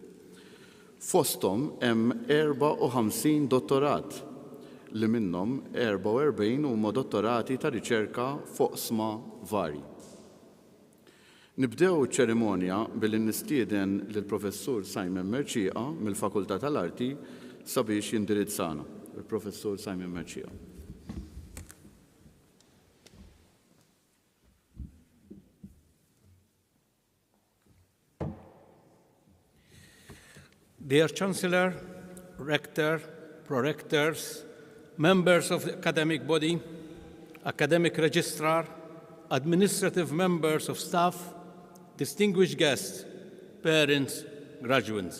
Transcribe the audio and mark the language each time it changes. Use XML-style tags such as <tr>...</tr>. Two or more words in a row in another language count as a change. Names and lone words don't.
<mt>Fosthom hemm 54 dottorat li minnhom 44 huma dottorati ta' riċerka fuq sma varji. Nibdew ċ-ċerimonja billi nistieden lill-Professur Simon Merċieqa mill-Fakultà tal-Arti sabiex jindirizzana. Il-Professur Simon Merċieqa.</mt> <en>Dear Chancellor, Rector, Prorectors, members of the academic body, academic registrar, administrative members of staff, distinguished guests, parents, graduates.</en>